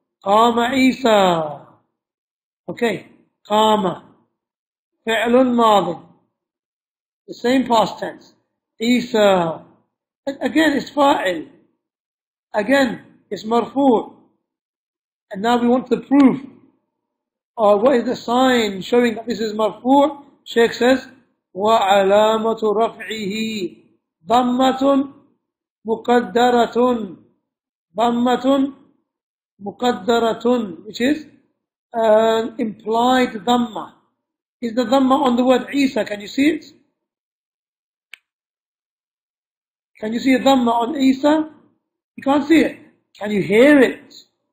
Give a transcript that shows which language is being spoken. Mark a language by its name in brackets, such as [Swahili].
[Arabic] قام عيسى. Okay. قام فعل ماضي. [English] The same past tense. عيسى. Again, it's fa'il. Again, it's marfu'. And now we want the proof. What is the sign showing that this is marfu'? Shaykh says, [Arabic] وَعَلَامَةُ رَفْعِهِ ضَمَّةٌ مُقَدَّرَةٌ. ضَمَّةٌ مُقَدَّرَةٌ, [English] which is an implied dhamma. Is the dhamma on the word Isa? Can you see it? Can you see a dhamma on Isa? You can't see it. Can you hear it?